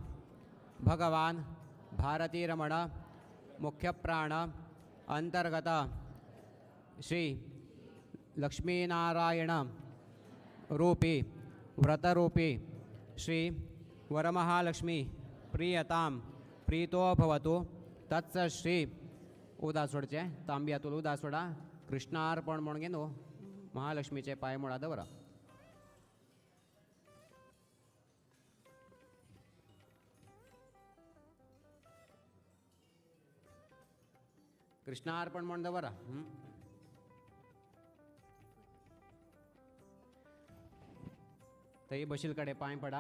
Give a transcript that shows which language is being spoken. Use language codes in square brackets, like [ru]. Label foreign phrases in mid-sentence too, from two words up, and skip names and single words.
[sa] भगवान भारतीरमण मुख्यप्राण अंतर्गत श्री लक्ष्मीनारायण रूपी व्रतरूपी श्री वरमहालक्ष्मी प्रियतां प्रीतो भवतु. [kok] तत्स श्री उदा सोडचे तांब्यातून उदा सोडा कृष्णार्पण म्हणून घेनो महालक्ष्मीचे पाय मुळा दवरा. कृष्णार्पण म्हणून दवरा. तई बशील कडे पाय पडा.